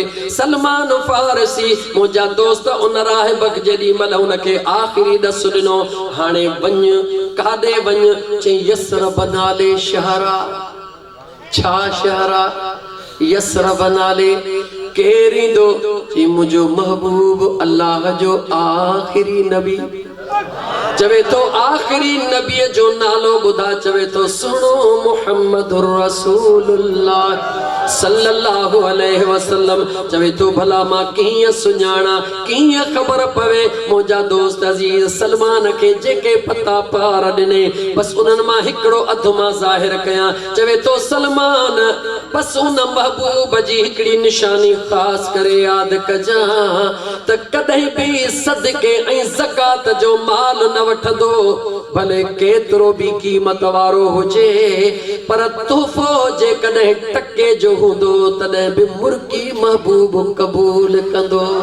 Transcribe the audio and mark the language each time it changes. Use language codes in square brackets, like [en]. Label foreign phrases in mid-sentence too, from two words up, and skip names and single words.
[sd] सलमान फारसी मुंहिंजा दोस्त उन राहिब जेॾी महिल उनखे आख़िरी ॾस ॾिनो हाणे वञ काॾे वञ चई यसरब नाले शहरा छा शहरा यसरब नाले केर ईंदो चई मुंहिंजो महबूब अल्लाह जो आख़िरी नबी चवे तो आखिरी नबी जो नालो बुधा चवे तो सुनो [ar] محمد رسول الله صلى الله عليه وسلم [sd] चवे तो भला मां कीअं सुञाणा कीअं ख़बर पवे मुंहिंजा दोस्त अज़ीज़ सलमान के जेके पता पार ॾिने बस उन्हनि मां हिकिड़ो अधु मां ज़ाहिर कयां चवे तो सलमान बस उन महबूब जी हिकिड़ी निशानी ख़ासि करे यादि कजां त कॾहिं बि सदके ऐं ज़कात जो माल न वठंदो भले केतिरो भी कीमत वारो हुजे पर तोहफ़ो जे कॾहिं टके जो हूंदो तॾहिं बि मुर्की महबूब क़बूल कंदो।